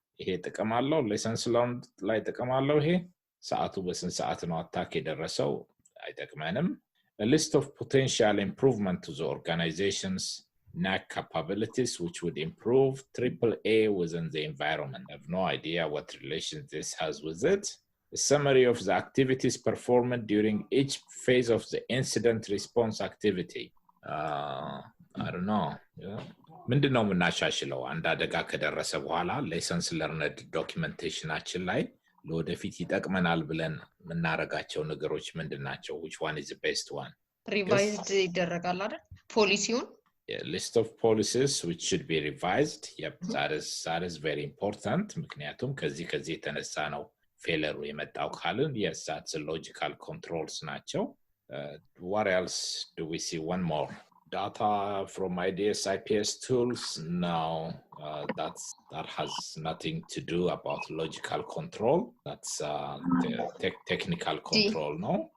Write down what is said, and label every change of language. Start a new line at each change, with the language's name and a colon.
Amharic: ይሄ ጥቅም አለው ሌሰንስ ለርንድ ላይ ጥቅም አለው ይሄ ሰዓቱ በስንት ሰዓት ነው አታክ የደረሰው አይጠቅመንም
English: a list of potential improvement to the organization's NAC capabilities which would improve AAA within the environment. I have no idea what relation this has with it. A summary of the activities performed during each phase of the incident response activity. I don't know.
Amharic: ምንድነው ምናሻሽለው አንድ አደጋ ከደረሰ በኋላ ሌሰንስ ለርንድ ዶክመንቴሽናችን ላይ ለወደፊት ይጠቅመናል ብለን ምናረጋቸው ነገሮች ምንድናቸው
English: which one is the best one
Amharic: revised ይደረጋል አይደል ፖሊሲውን
English: list of policies which should be revised yep that is very important
Amharic: ምክንያቱም ከዚህ የተነሳ ነው ፌለሩ የመጣው ካልን
English: yes that's a logical controls
Amharic: ናቸው
English: what else do we see one more data from IDS IPS tools now that has nothing to do about logical control that's technical control no